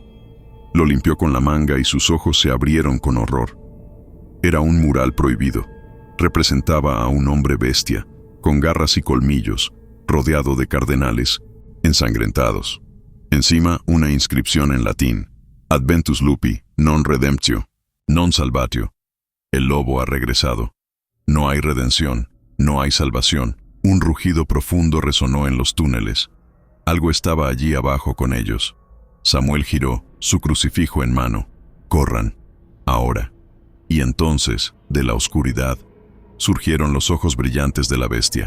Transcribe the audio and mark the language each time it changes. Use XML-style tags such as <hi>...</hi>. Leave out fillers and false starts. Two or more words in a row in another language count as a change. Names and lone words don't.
<es>Lo limpió con la manga y sus ojos se abrieron con horror. Era un mural prohibido. Representaba a un hombre bestia, con garras y colmillos, rodeado de cardenales, ensangrentados. Encima, una inscripción en latín:</es> <la>Adventus lupi, non redemptio, non salvatio.</la> <es>El lobo ha regresado. No hay redención, no hay salvación. Un rugido profundo resonó en los túneles. Algo estaba allí abajo con ellos. Samuel giró, su crucifijo en mano. «Corran, ahora». Y entonces, de la oscuridad, surgieron los ojos brillantes de la bestia.</es>